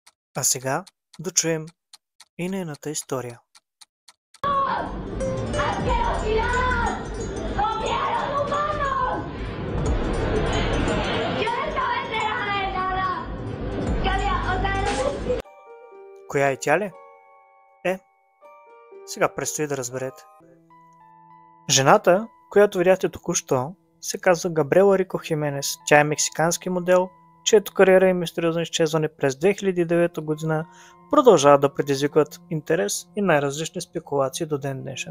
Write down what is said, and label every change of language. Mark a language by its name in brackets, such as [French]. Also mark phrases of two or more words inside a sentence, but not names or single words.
[Bulgarian] А сега да чуем и нейната история. [Spanish] ¡Asquerosidad! ¡Comieron humanos! Yo no estaba enterada de nada. [Bulgarian] Коя е тя ли? Сега предстои да разберете. Жената, която видяхте току-що, се казва Габриела Рико Хименес. Тя е мексикански модел, чието кариера и мистериозно изчезване през 2009 година продължават да предизвикват интерес и най-различни спекулации до ден днешен.